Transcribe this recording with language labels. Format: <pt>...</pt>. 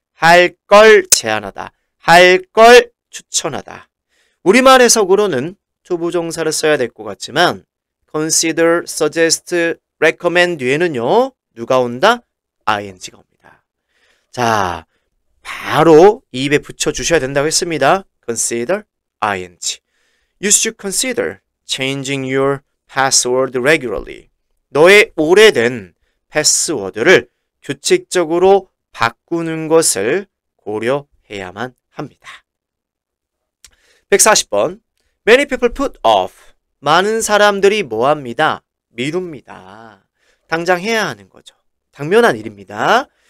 <ko>할 걸 제안하다. 할 걸 추천하다. 우리말 해석으로는 투부정사를 써야 될 것 같지만</ko> <en>consider, suggest, recommend</en> <ko>뒤에는요. 누가 온다? ing가 옵니다. 자, 바로 입에 붙여주셔야 된다고 했습니다.</ko> <en>consider, ing. You should consider changing your password regularly.</en> <ko>너의 오래된 패스워드를 규칙적으로 바꾸는 것을 고려해야만 합니다.</ko> <en>140번. Many people put off.</en> <ko>많은 사람들이 뭐합니다? 미룹니다. 당장 해야 하는 거죠. 당면한 일입니다.</ko>